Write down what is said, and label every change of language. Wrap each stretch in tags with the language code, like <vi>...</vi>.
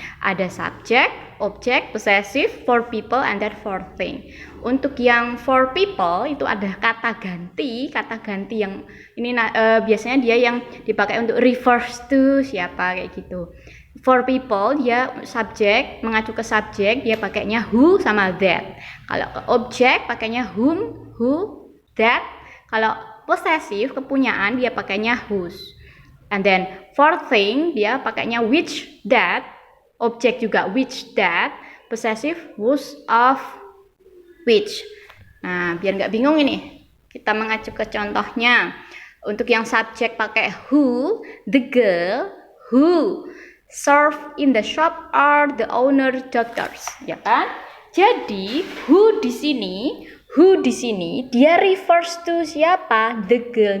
<id>Ada</id> <en>subject, object, possessive, for people, and then for thing.</en> <id>Untuk yang</id> <en>for people</en> <id>itu ada kata ganti yang ini biasanya dia yang dipakai untuk</id> <en>refers to</en> <id>siapa kayak gitu.</id> <en>For people</en> <id>dia subjek, mengacu ke subjek, dia pakainya who sama that. Kalau ke objek pakainya whom, who, that. Kalau possessive kepunyaan dia pakainya whose.</id> <en>And then for thing</en> <id>dia pakainya</id> <en>which, that.</en> <id>Objek juga which, that. Possessive whose, of, which. Nah, biar nggak bingung ini, kita mengacu ke contohnya. Untuk yang subjek pakai</id> <en>who, the girl who serve in the shop are the owner daughters,</en> <id>ya kan? Jadi who di sini dia</id> <en>refers to</en> <id>siapa?</id> <en>The girl.</en>